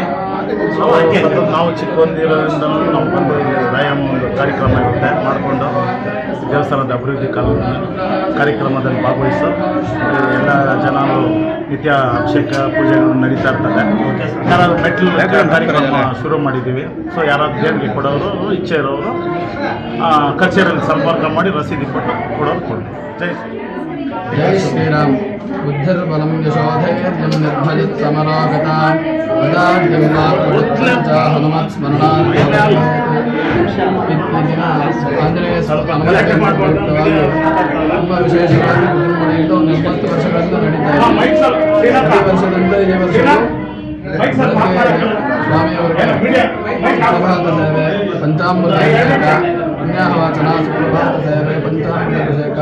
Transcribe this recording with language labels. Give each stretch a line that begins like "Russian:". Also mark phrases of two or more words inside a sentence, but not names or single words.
Kannada: ನಾವು ಚಿಕ್ಕಂದಿರೋದ್ರಿಂದ ನಾವು ಬಂದು ಇಲ್ಲಿ ವ್ಯಾಯಾಮ ಒಂದು ಕಾರ್ಯಕ್ರಮ ಇರುತ್ತೆ ಮಾಡಿಕೊಂಡು ದೇವಸ್ಥಾನದ ಅಭಿವೃದ್ಧಿ ಕಾರ್ಯಕ್ರಮದಲ್ಲಿ ಭಾಗವಹಿಸು ಎಲ್ಲ ಜನರು ನಿತ್ಯ ಅಭಿಷೇಕ ಪೂಜೆಗಳು ನಡೀತಾ ಇರ್ತದೆ. ಯಾರಾದ್ರು ಮೆಟ್ಲು ಕಾರ್ಯಕ್ರಮ ಶುರು ಮಾಡಿದ್ದೀವಿ. ಸೊ ಯಾರಾದ್ರು ದೇವರಿಗೆ ಕೊಡೋರು ಇಚ್ಛೆ ಇರೋರು ಕಚೇರಿಯಲ್ಲಿ ಸಂಪರ್ಕ ಮಾಡಿ ರಸೀದಿ ಕೊಡೋರು ಕೊಡ್ತೀವಿ. ಜೈ ಶ್ರೀ
Sanskrit: जय श्रीराम. बुद्धिर्बलं यशोधैर्यं निर्भयत् समरागता वदाद्यं वा प्रवृत्तं च हनुमत् स्मरणात्
Kannada: ಆಂಜನೇಯ ಪ್ರಯುಕ್ತವಾಗಿ ತುಂಬ ವಿಶೇಷವಾಗಿ ವಿಜೃಂಭಣೆಯಿಂದ ಒಂದು 80 ವರ್ಷಗಳಿಂದ ನಡೀತಾ ಇದೆ. ಪ್ರತಿ ವರ್ಷದಂತೆ ಈ ವರ್ಷ ಸ್ವಾಮಿಯವರಿಗೆ ಪ್ರಭಾತ ಸೇವೆ, ಪಂಚಾಮೃತ ಅಭಿಷೇಕ, ಪುಣ್ಯಾಹವಾಚನ, ಸುಪ್ರಭಾತ ಸೇವೆ, ಪಂಚಾಮೃತ ಅಭಿಷೇಕ.